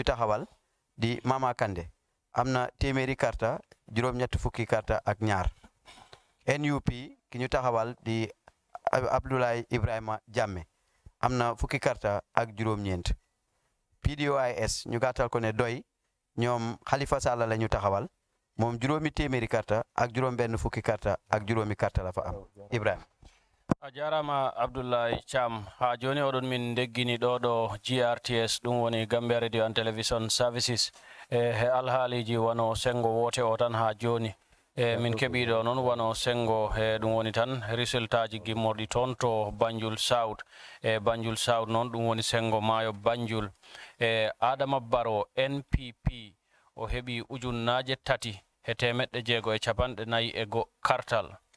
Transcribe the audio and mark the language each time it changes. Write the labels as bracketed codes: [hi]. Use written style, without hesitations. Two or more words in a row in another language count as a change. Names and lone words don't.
[wo] taxawal di Mama Kande am na téeméeri karta juróom-ñetti fukki karta ak ñaar NUP ki ñu taxawal di Abdoulaye Ibrahima Jammeh am na fukki karta ak juróom-ñeent PDOIS ñu gàttal ko ne doy ñoom Halifa Sallah la ñu taxawal moom juróomi téeméeri karta ak juróom-benn fukki karta ak juróomi karta la fa am Ibrahima. [ff] a jarama Abdoulaye Cham ha joni oɗon min deggini ɗo GRTS ɗum woni [en] Gambia Radio and Television Services [ff] he alhaaliji wano sengo wote o tan ha joni min keɓiɗo noon wano sengo ɗum woni tan résultat ji gimmorɗi toon to Banjul South Banjul South noon ɗum woni sengo maayo Banjul Adama Barrow NPP o heɓi ujunnaje tati he temeɗɗe jeego e capanɗe nayi e go kartal.